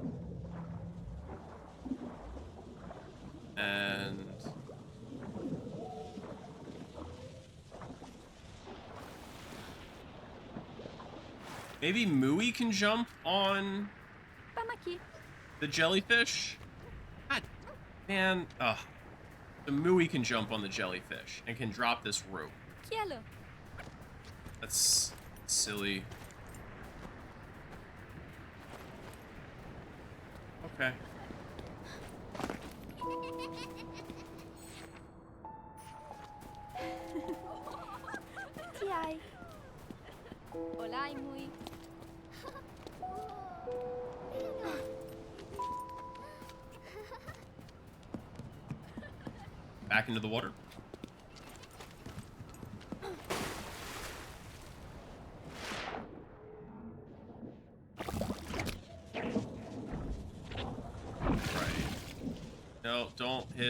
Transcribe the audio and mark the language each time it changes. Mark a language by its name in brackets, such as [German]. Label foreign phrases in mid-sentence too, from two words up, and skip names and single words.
[English] And maybe Mooey can jump on Pamaki. the jellyfish? God, man. Ugh. The Mooey can jump on the jellyfish and can drop this rope. Cielo. That's silly. Okay. Tiai. Olai mui. Back into the water. No, don't hit.